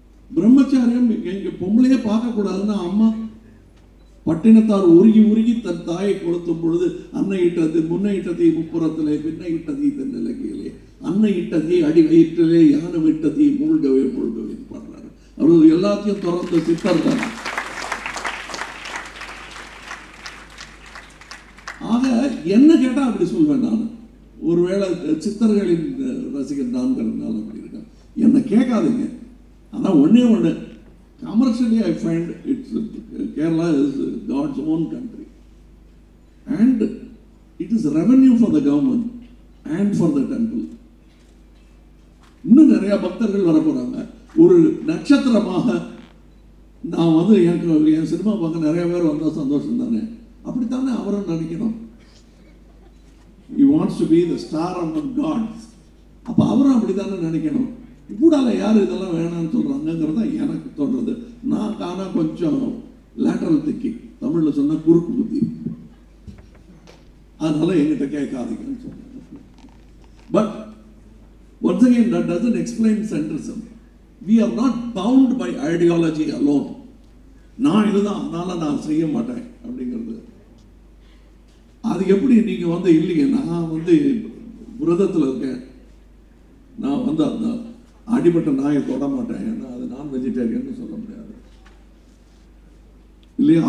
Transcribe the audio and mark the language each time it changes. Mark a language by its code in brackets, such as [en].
[ta] பிரம்மச்சாரியம் எங்க பொம்பளையே பார்க்கக்கூடாதுன்னா அம்மா பட்டினத்தார் உருகி உருகி தன் தாயை கொளுத்தும் பொழுது அன்னை இட்டது முன்னை இட்டதி முப்புறத்திலே பின்னை இட்டதி தென்னிலங்கையிலே அன்னை இட்டதி அடி வயிற்றிலே யானை விட்டதி மூழ்கவே மூழ்கவே பாடுறாரு. அவர் எல்லாத்தையும் தொடர்ந்த சித்தர் தான். ஆக என்ன கேட்டா அப்படி சொல்வேன் நான். ஒருவேளை சித்தர்களின் ரசிகர் நான்கிறதுனால அப்படி இருக்கேன். என்னை கேட்காதீங்க. ஆனால் ஒன்றே ஒன்று, [en] commercially I find Kerala is God's own country and it is revenue for the government and for the temple. [ta] இன்னும் நிறைய பக்தர்கள் வர போறாங்க. ஒரு நட்சத்திரமாக நான் வந்து என் சினிமா பார்க்க நிறைய பேர் வந்தால் சந்தோஷம் தானே. அப்படித்தானே அவரும் நினைக்கணும். [en] He wants to be the star among gods. [ta] அப்போ அவரும் அப்படித்தானே நினைக்கணும். கூடால யார் இதெல்லாம் வேணாம்னு சொல்கிறாங்கிறத எனக்கு தோன்றது. நான் காணா கொஞ்சம் லேட்டரல் திங்கிங், தமிழில் சொன்னால் குறுக்கு புத்தி. அதனால என்கிட்ட கேட்காதீங்கன்னு சொல்கிறேன். [en] But once again that doesn't explain centrism. We are not bound by ideology alone. [ta] நான் இதுதான் அதனால நான் செய்ய மாட்டேன் அப்படிங்கிறது. அது எப்படி நீங்கள் வந்து இல்லைங்க நான் வந்து விரதத்தில் இருக்கேன், நான் வந்து அந்த அடிபட்ட நாயை தொட மாட்டேன், ஏன்னா அது நான் வெஜிடேரியன் சொல்ல முடியாது இல்லையா.